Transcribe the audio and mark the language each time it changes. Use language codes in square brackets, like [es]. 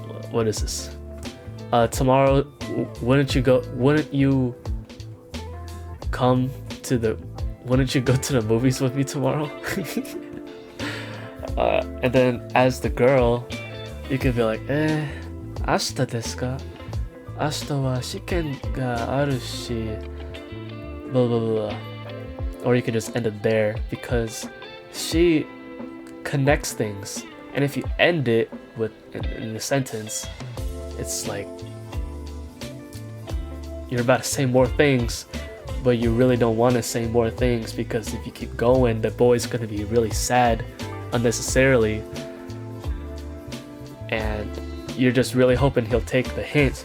[en] What is this? Tomorrow, wouldn't you go to the movies with me tomorrow? And then as the girl, you could be like, [ja] 明日ですか? 明日は試験があるし blah blah blah. [en] Or you could just end it there, because she connects things, and if you end it with in the sentence, it's like you're about to say more things, but you really don't want to say more things, because if you keep going, the boy's gonna be really sad unnecessarily, and you're just really hoping he'll take the hint.